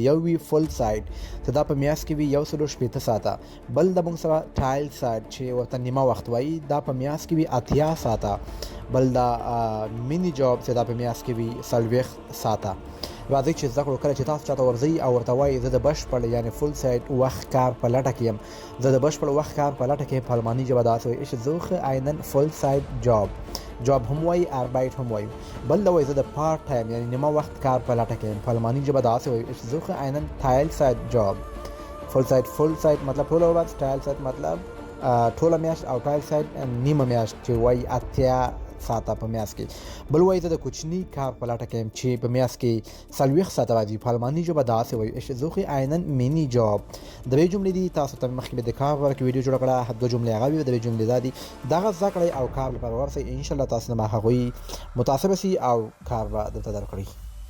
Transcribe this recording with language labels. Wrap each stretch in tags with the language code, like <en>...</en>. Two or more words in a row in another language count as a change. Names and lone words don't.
<ps>یو وي فل سایډ چې دا په میاشت کې وي 160 ساعته، بل د موږ سره ټایل سایډ چې ورته نیمه وخت وایي، دا په میاشت کې وي 80 ساعته، بل دا مینی جاب چې دا په میاشت کې وي 40 ساعته. راځئ چې زده کړو. کله چې تاسو چاته ورځئ او ورته وایي زه د بشپړ یعنې فل سایډ وخت کار په لټه کې یم، زه د بشپړ وخت کار په لټه کې په الماني ژبه داسې وایي</ps> <de>ich suche einen Vollzeit</de> <ps>جاب هم وایي، اربایټ هم وایي. بل دا وایي زه د</ps> <en>part time</en> <ps>یعنې نیمه وخت کار په لټه کې یم، په الماني ژبه داسې وایي</ps> <de>ich suche einen Teilzeit</de> <ps>فل سایډ مطلب ټوله ورځ، ټایل سایډ مطلب ټوله میاشت، او ټایل سایډ نیمه میاشت چې وایي 80 ساعته په میاشت کې. بل وایي زه د کوچني کار په لټه کې یم چې په میاشت کې 40 ساعته راځي، په الماني ژبه داسې وایي</ps> <de>ich suche einen Mini Job.</de> <ps>درې جملې دي. تاسو ته مخکې مې د کار په اړه کې ویډیو جوړه کړه، دوه جملې هغه وي، درې جملې دا دي. دغه زده کړئ او کار لپاره ورسئ، انشاءالله تاسو نه هغوی متاثره سي او کار به درته درکړي.</ps>